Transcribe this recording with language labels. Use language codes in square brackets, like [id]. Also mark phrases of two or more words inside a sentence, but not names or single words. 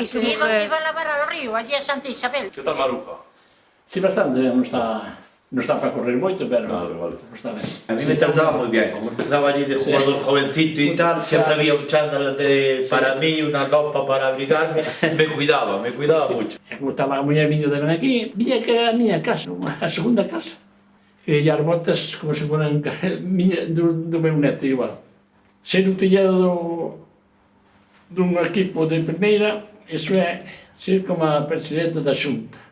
[es] Y su mujer iba a lavar al río, allí a Santa Isabel. ¿qué tal Maruja? [gl] Sí, bastante, non está para correr moito, pero Vale. está ben. [es] A mí me trataba muy bien, como empezaba allí de jugador jovencito y tal, siempre había un chándal para mí, una ropa para abrigarme, me cuidaba mucho. [gl] E como estaba a muller vindo de ben aquí, viña que era a miña casa, a segunda casa. E as botas como se foran do meu neto igual. Ser utillado dun equipo de primeira, iso é ser como a presidente da Xunta.